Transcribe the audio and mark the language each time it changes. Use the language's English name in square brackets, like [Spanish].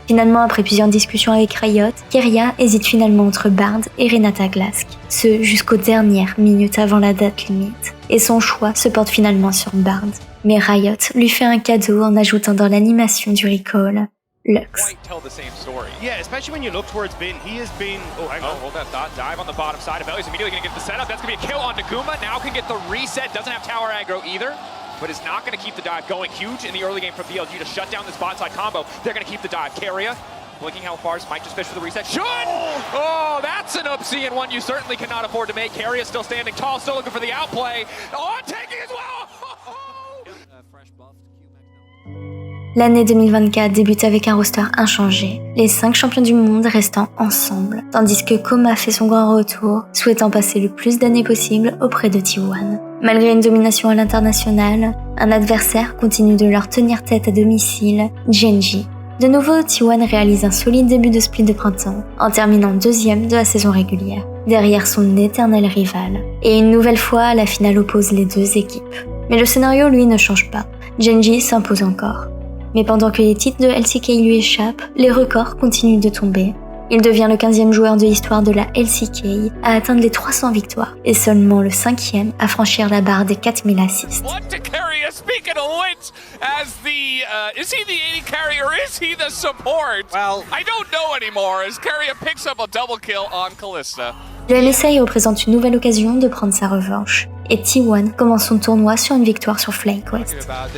[French] Finalement, après plusieurs discussions avec Riot, Keria hésite finalement entre Bard et Renata Glask, ce jusqu'aux dernières minutes avant la date limite. Et son choix se porte finalement sur Bard. Mais Riot lui fait un cadeau en ajoutant dans l'animation du recall Lux. [English] Tell the same story. Yeah, especially when you look towards Bin. He has been. Oh, hang on, hold that thought. Dive on the bottom side of He's immediately going to get the setup. That's going to be a kill on Naguma. Now can get the reset. Doesn't have tower aggro either, but is not going to keep the dive going. Huge in the early game from BLG to shut down this bot side combo. They're going to keep the dive. Keria blinking how far. Might just fish for the reset. Should! Oh, that's an upsie and one you certainly cannot afford to make. Keria still standing tall, still looking for the outplay. Oh, taking as well. [French] L'année 2024 débute avec un roster inchangé, les 5 champions du monde restant ensemble, tandis que Koma fait son grand retour, souhaitant passer le plus d'années possible auprès de T1. Malgré une domination à l'international, un adversaire continue de leur tenir tête à domicile, Gen.G. De nouveau, T1 réalise un solide début de split de printemps, en terminant 2e de la saison régulière, derrière son éternel rival. Et une nouvelle fois, la finale oppose les deux équipes. Mais le scénario, lui, ne change pas. Gen.G s'impose encore. Mais pendant que les titres de LCK lui échappent, les records continuent de tomber. Il devient le 15e joueur de l'histoire de la LCK à atteindre les 300 victoires et seulement le 5e à franchir la barre des 4000 assists. [English] Speaking of which, as the is he the AD carry or is he the support? Well, I don't know anymore. As Keria picks up a double kill on Kalista. [French] Le MSI représente une nouvelle occasion de prendre sa revanche. Et T1 commence son tournoi sur une victoire sur FlyQuest.